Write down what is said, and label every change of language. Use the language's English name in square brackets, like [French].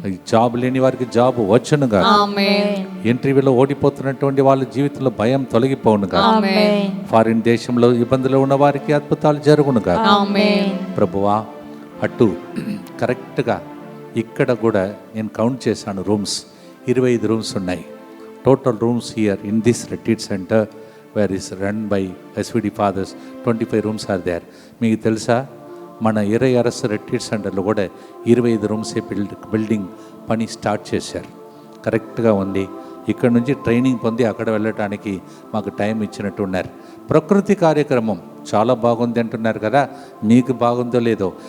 [Telugu] Job లేని వారికి job వచ్చునుగా. ఇంటర్వ్యూలో ఓడిపోతున్నటువంటి వాళ్ళ జీవితంలో భయం తొలగిపోనుగా. ఫారిన్ దేశంలో ఇబ్బందులు ఉన్న వారికి అద్భుతాలు జరుగునుగా. ప్రభువా, అటు కరెక్ట్గా ఇక్కడ కూడా నేను కౌంట్ చేశాను, రూమ్స్ 25 రూమ్స్ ఉన్నాయి. [English] Total rooms here in this retreat center where is run by SVD fathers, 25 rooms are there. [Telugu] మీకు తెలుసా, మన ఇరయరస్ రిట్రీట్ సెంటర్లో కూడా 25 రూమ్సే బిల్డింగ్ పని స్టార్ట్ చేశారు. కరెక్ట్గా ఉంది. ఇక్కడ నుంచి ట్రైనింగ్ పొంది అక్కడ వెళ్ళటానికి మాకు టైం ఇచ్చినట్టు ఉన్నారు. ప్రకృతి కార్యక్రమం చాలా బాగుంది అంటున్నారు కదా, మీకు బాగుందో లేదో.